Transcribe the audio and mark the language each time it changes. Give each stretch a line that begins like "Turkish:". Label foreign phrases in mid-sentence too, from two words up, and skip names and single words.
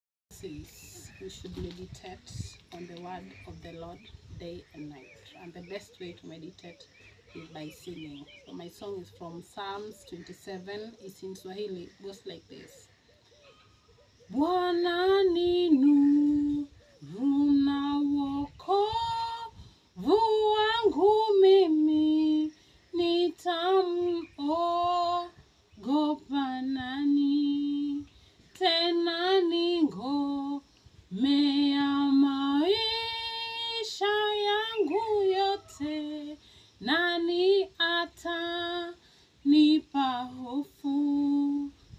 English: says we should meditate on the word of the Lord day and night. And the best way to meditate is by singing. So my song is from Psalms twenty-seven. It's in Swahili. It goes like this.
Swahili: Bwana ni nuru na wokovu wangu mimi, nitamwogopa nani? Tena ni ngome ya maisha yangu yote, nani atanipa hofu?